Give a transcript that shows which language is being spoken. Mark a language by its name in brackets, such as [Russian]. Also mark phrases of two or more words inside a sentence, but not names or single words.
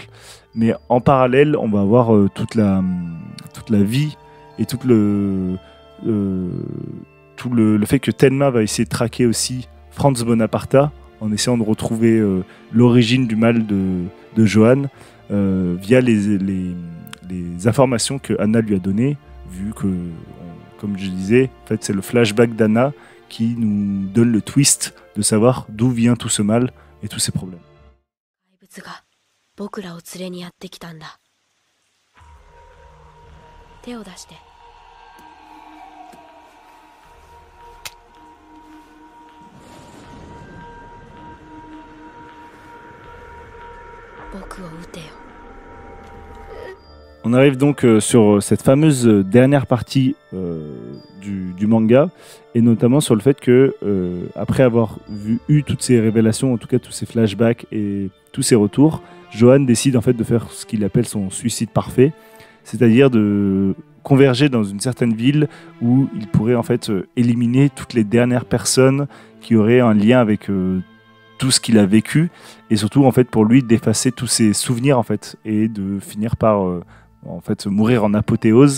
[French] Mais en parallèle, on va avoir toute la vie et tout le fait que Tenma va essayer de traquer aussi Franz Bonaparta en essayant de retrouver l'origine du mal de Johan via les informations que Anna lui a données, vu que, comme je disais, en fait, c'est le flashback d'Anna qui nous donne le twist de savoir d'où vient tout ce mal et tous ces problèmes. [Japanese] 怪物が僕らを連れにやってきたんだ。手を出して。僕を撃てよ。 [French] On arrive donc sur cette fameuse dernière partie du manga, et notamment sur le fait que après avoir eu toutes ces révélations, en tout cas tous ces flashbacks et tous ces retours, Johan décide en fait de faire ce qu'il appelle son suicide parfait, c'est-à-dire de converger dans une certaine ville où il pourrait en fait éliminer toutes les dernières personnes qui auraient un lien avec tout ce qu'il a vécu, et surtout en fait pour lui d'effacer tous ses souvenirs en fait, et de finir par en fait mourir en apothéose.